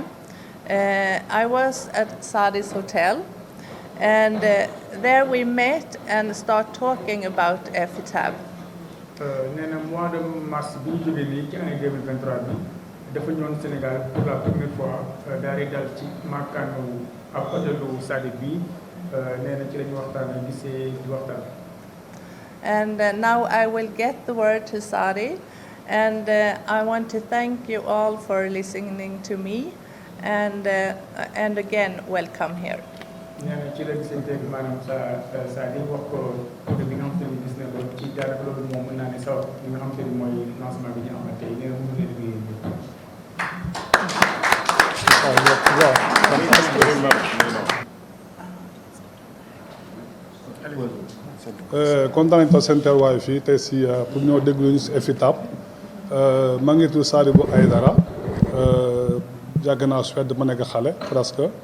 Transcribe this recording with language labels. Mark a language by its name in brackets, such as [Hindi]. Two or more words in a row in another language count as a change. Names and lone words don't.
[English] I was at Sadi's hotel, and there we met and start talking about EFITAB. [Wolof] dafa ñëwoon Sénégal [French] pour la première fois [Wolof] daal di dal ci makkaanu ab hôtelu Sadi bi nee na ci la ñu waxtaan gisee di waxtaan. [English] And now I will get the word to Sadi. And I want to thank you all for listening to me, and again, welcome here. [Wolof] nee na ci la gisanteeg maanaam sa di wax ko côté bi nga xam te ni gis na ko ci daanaka loolu moom mën naa ne sabab li nga xam te ni mooy lancement bi ñu amal tey nee na mu ngi leen di kontaan nañu ko seen teewaay fii tey si pour ñoo déglu ñu si EFITAB maa ngi tudd Sadibou Aïdara yàgg naa Suède ma nekk xale presque